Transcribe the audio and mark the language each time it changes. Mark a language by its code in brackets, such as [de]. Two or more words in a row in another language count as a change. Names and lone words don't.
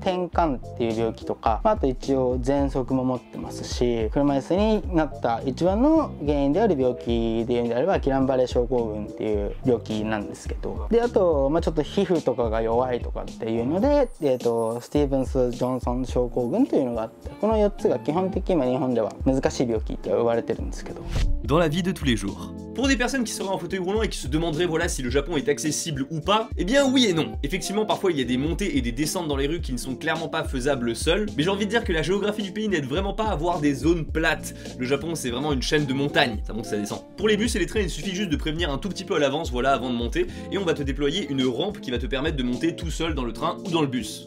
[ja] 転換っていう病気とかあと一応喘息も持ってますし車椅子になった一番の原因である病気でいうのであればギランバレー症候群っていう病気なんですけどであと、ちょっと皮膚とかが弱いとかっていうので、スティーブンス・ジョンソン症候群というのがあってこの4つが基本的に日本では難しい病気って呼ばれてるんですけど。 [fr] Dans la vie de tous les jours. Pour des personnes qui seraient en fauteuil roulant et qui se demanderaient voilà si le Japon est accessible ou pas, eh bien oui et non. Effectivement parfois il y a des montées et des descentes dans les rues qui ne sont clairement pas faisables seules, mais j'ai envie de dire que la géographie du pays n'aide vraiment pas à avoir des zones plates. Le Japon c'est vraiment une chaîne de montagnes, ça monte ça descend. Pour les bus et les trains il suffit juste de prévenir un tout petit peu à l'avance voilà avant de monter et on va te déployer une rampe qui va te permettre de monter tout seul dans le train ou dans le bus.